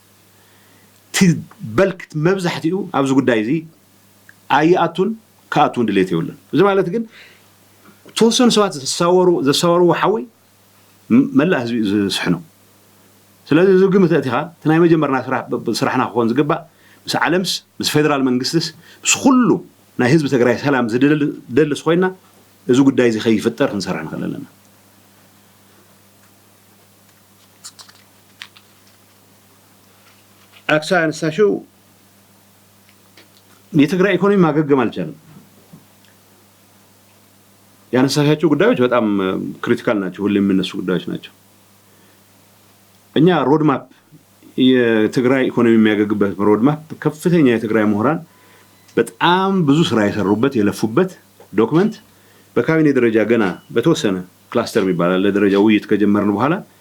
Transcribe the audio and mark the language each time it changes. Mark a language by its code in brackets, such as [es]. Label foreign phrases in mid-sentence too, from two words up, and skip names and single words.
[ti] በልክት መብዛሕትኡ ኣብዚ ጉዳይ እዚ ኣይኣቱን ከኣቱን ድሌት የብለን እዚ ማለት ግን ተወሰኑ ሰባት ዘሳወሩ ሓዊ መላእ ህዝቢ ዝስሕኑ ስለዚ እዚ ግምት እቲኻ እቲ ናይ መጀመርና ስራሕና ክኾን ዝግባእ ምስ ዓለምስ ምስ ፌደራል መንግስትስ ምስ ኩሉ ናይ ህዝቢ ትግራይ ሰላም ዝደልስ ኮይና እዚ ጉዳይ እዚ ከይፍጠር ክንሰርሕ ንኽእል ኣለና [am] አክሳ አንሳሽው የትግራይ ኢኮኖሚ ማገገም አልቻለም ያነሳሻቸው ጉዳዮች በጣም ክሪቲካል ናቸው ሁሌም የሚነሱ ጉዳዮች ናቸው እኛ [en] road map [am] የትግራይ ኢኮኖሚ የሚያገግበት [en] road map [am] ከፍተኛ የትግራይ ምሁራን በጣም ብዙ ስራ የሰሩበት የለፉበት ዶክመንት በካቢኔ ደረጃ ገና በተወሰነ ክላስተር የሚባል ለደረጃ ውይይት ከጀመርን በኋላ